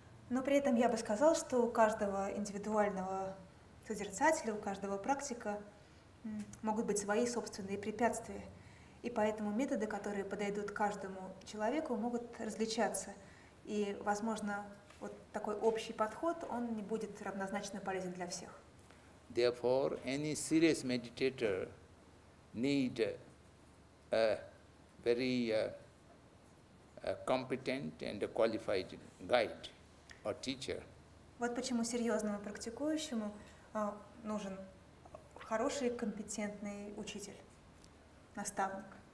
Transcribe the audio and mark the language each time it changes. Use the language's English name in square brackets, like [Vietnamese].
[Russian] Но при этом я бы сказал, что у каждого индивидуального созерцателя, у каждого практика могут быть свои собственные препятствия. И поэтому методы, которые подойдут каждому человеку, могут различаться. И, возможно, вот такой общий подход, он не будет равнозначно полезен для всех. [English] Therefore, any serious meditator need a very competent and qualified guide or teacher. [Russian] Вот почему серьезному практикующему нужен хороший, компетентный учитель, наставник.